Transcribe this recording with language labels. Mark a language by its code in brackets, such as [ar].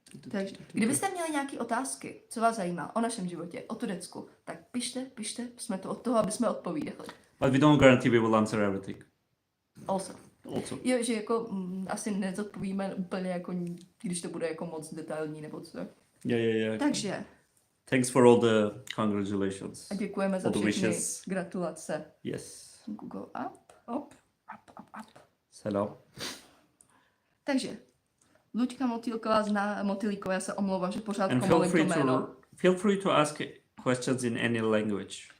[cs] Takže, kdybyste měli nějaké otázky, co vás zajímá o našem životě, o Turecku, tak pište, jsme tu od toho, aby jsme odpovídali. [en] But we don't guarantee we will answer everything. Also. [cs] Jo, že jako asi nezodpovíme úplně jako, když to bude jako moc detailní nebo co. [en] Yeah. [cs] Takže. [en] Thanks for all the congratulations. [cs] A děkujeme za všechny gratulace. [en] Yes. Google up. Hello. [cs] Takže. Luďka Motýlíková, já se omlouvám, že pořád komolím to jméno. [en] Feel free to ask questions in any language.